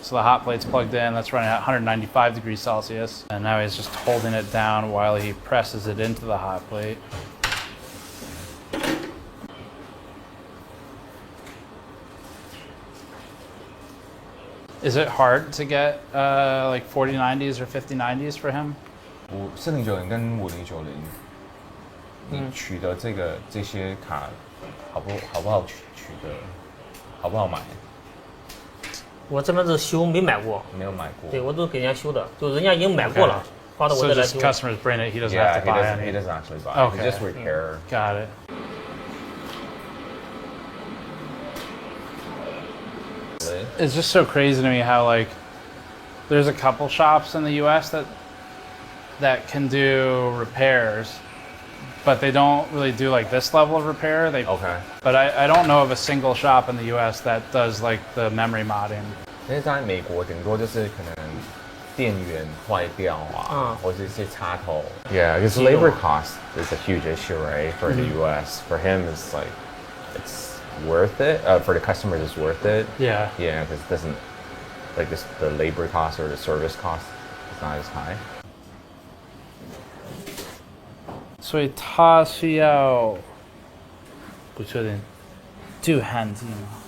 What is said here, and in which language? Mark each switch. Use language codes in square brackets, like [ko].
[en] So the hot plate's plugged in, that's running at 195 degrees Celsius, and now he's just holding it down while he presses it into the hot plate. Is it hard to get like 4090s or 5090s for him? [zh] 4090跟5090，你取得这些卡好不好取得？好不好买？我这边是修，没买过。没有买过。对，我都给人家修的，就人家已经买过了，发到我这来修。 [en] So just customers bring it, he doesn't have to buy it. He doesn't actually buy. Okay. He just repair. Got it. It's just so crazy to me how like there's a couple shops in the U.S. that can do repairs, but they don't really do like this level of repair. But I don't know of a single shop in the U.S. that does like the memory modding. [zh] 因为在美国顶多就是可能电源坏掉或者一些插头。 [en] Yeah, because labor cost is a huge issue, right? For the U.S. For him, it's like it's worth it. For the customers, it's worth it. Yeah. Yeah, because it doesn't like the labor cost or the service cost is not as high. [zh] 所以他需要不确定镀焊剂吗？